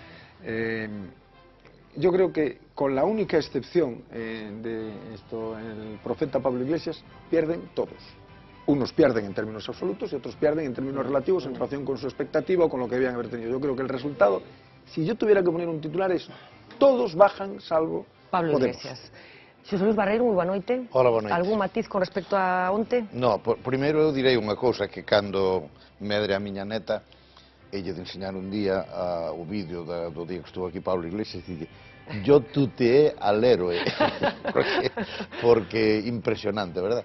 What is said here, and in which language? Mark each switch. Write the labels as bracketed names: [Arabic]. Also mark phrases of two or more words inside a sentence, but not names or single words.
[Spanish] Yo creo que, con la única excepción de esto, el profeta Pablo Iglesias, pierden todos. Unos pierden en términos absolutos y otros pierden en términos relativos en relación con su expectativa o con lo que habían haber tenido. Yo creo que el resultado, si yo tuviera que poner un titular, es: todos bajan salvo Pablo Podemos. Iglesias. [Galician] Xosé Luis Barreiro, moi boa noite. Hola, boa noite. Algún matiz con respecto a onte? No, primeiro eu direi unha cousa, que cando medre a miña neta, elle de enseñar un día o vídeo do día que estuvo aquí Pablo Iglesias, e dice: [Spanish] yo tuteé al héroe, [Galician] porque impresionante, verdad?